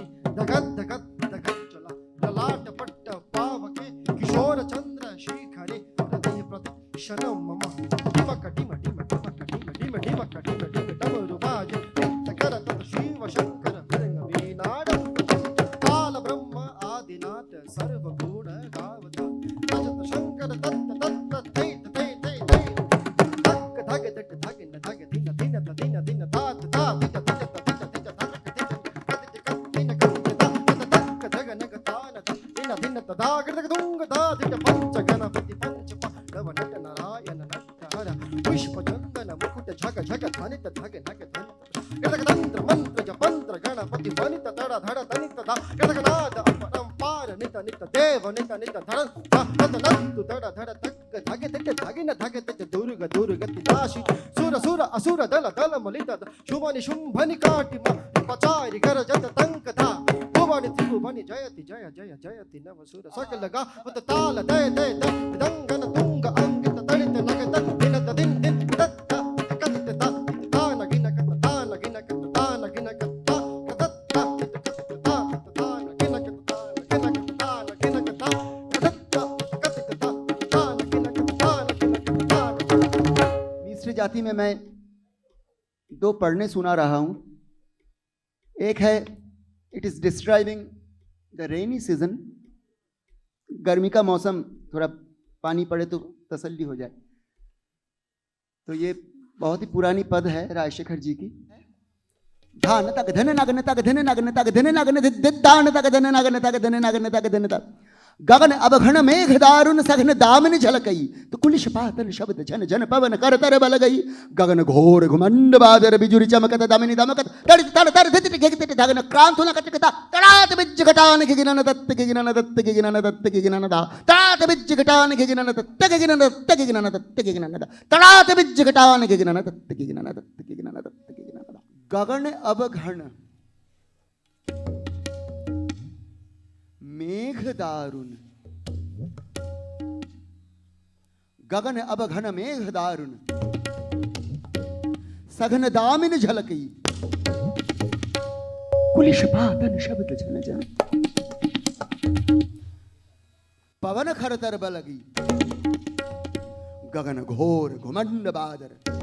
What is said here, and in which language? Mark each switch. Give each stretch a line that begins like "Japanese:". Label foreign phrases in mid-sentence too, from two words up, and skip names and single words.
Sanskrit: धगत धगत धगत चला ललाट पट्ट पावके किशोर चंद्र शेखरे हृदय प्रतिक्षणं मम डिमक डिम डिम डिमक डिम डिम डिमक डिम डिम डमरुबाज नित्यकर तत् शिव शंकर भृंग वीणाडं काल ब्रह्म आदिनाथ सर्वगुण गावता भजत शंकर तत्त तत्त तैत तै तै तै धग धग धग धग न धग दिन दिन दिन दिन तात तात दित दित दित दित धग दित दिन दिन धग धग नग तान दिन दिन तदा कृतक दुंग दा दित पंच गणपति पंच पांडव नट नारायण नट हर पुष्प चंदन मुकुट झग झग धनित धग नग धन कृतक तंत्र मंत्र जपंत्र गणपति वनित तड़ धड़ तनित दा कृतक नाद अपरंपार नित नित देव नित नित धर तत नंतु तड़ धड़ तक धग दित धगिन धग दित दुर्ग दुर्गति दाशी सुर सुर असुर दल दल मलित शुभनि शुंभनि काटि पचारि कर जत तंक धा भुवनि त्रिभुवनि जयति जय जय जयति नव सुर सकल गा उत ताल दय दय दय दंगन तुंग अंकित तड़ित नगत दिन दिन दिन तत कत ता तान गिन कत तान गिन कत तान गिन कत ता कत ता तान गिन कत तान गिन कत तान गिन कत ता कत ता कत ता तान गिन कत तान गिन कत तान।
Hindi: मिश्र जाति में मैं दो पढ़ने सुना रहा हूं। एक है
English: it is describing the rainy season,
Hindi: गर्मी का मौसम, थोड़ा पानी पड़े तो तसल्ली हो जाए। तो ये बहुत ही पुरानी पद है राजशेखर जी की। धान तक धन नगन तक धन नगन तक धन नगन दान तक धन नगन तक धन नगन तक धन तक गगन अवघन मेघ दारुण सघन दामन झलकई तो कुलिश पातन शब्द झन झन पवन कर तर बल गई गगन घोर घुमंड बादर बिजुरी चमकत दामिनी दमकत तड़ित तड़ तर धित धित धगन क्रांतुन कटकता तड़ात बिज घटान के गिनन दत्त के गिनन दत्त के गिनन दत्त के गिनन दा तड़ात बिज घटान के गिनन दत्त के गिनन दत्त के गिनन दत्त के गिनन दा तड़ात बिज घटान के गिनन दत्त के गिनन दत्त के गिनन दत्त के गिनन दा गगन अवघन मेघ दारुण गगन अवघन मेघ दारुण सघन दामिन झलकई कुलिश पातन शब्द झन झन पवन खरतर बलगी गगन घोर घुमंड बादर